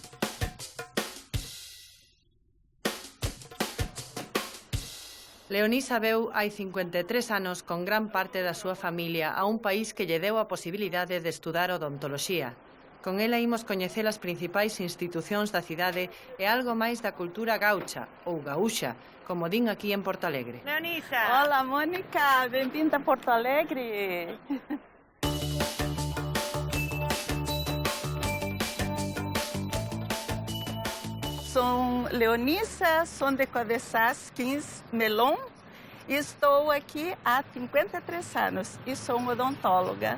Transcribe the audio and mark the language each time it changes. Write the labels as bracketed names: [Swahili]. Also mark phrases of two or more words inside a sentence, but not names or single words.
[Galician] Leonisa veu hai 53 anos con gran parte da súa familia a un país que lle deu a posibilidade de estudar odontoloxía. Con ela imos coñecer as principais institucións da cidade e algo máis da cultura gaucha, ou gaúcha, como din aquí en Porto Alegre. Leonisa! [Portuguese] Olá, Mônica! Bem-vinda a Porto Alegre! Sou Leonisa, sou de Cabeças 15 Melon e estou aqui há 53 anos e sou uma odontóloga.